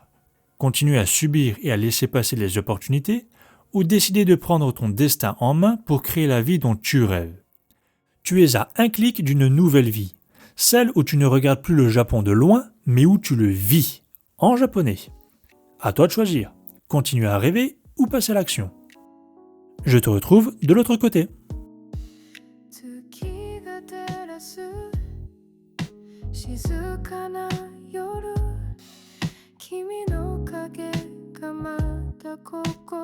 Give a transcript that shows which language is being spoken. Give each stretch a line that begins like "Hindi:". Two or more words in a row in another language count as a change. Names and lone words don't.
French: Continuer à subir et à laisser passer les opportunités ou décider de prendre ton destin en main pour créer la vie dont tu rêves. Tu es à un clic d'une nouvelle vie, celle où tu ne regardes plus le Japon de loin, mais où tu le vis, en japonais. À toi de choisir. Continuer à rêver ou passer à l'action. Je te retrouve de l'autre côté.
Japanese: 月が照らす静かな夜君の影がまたこ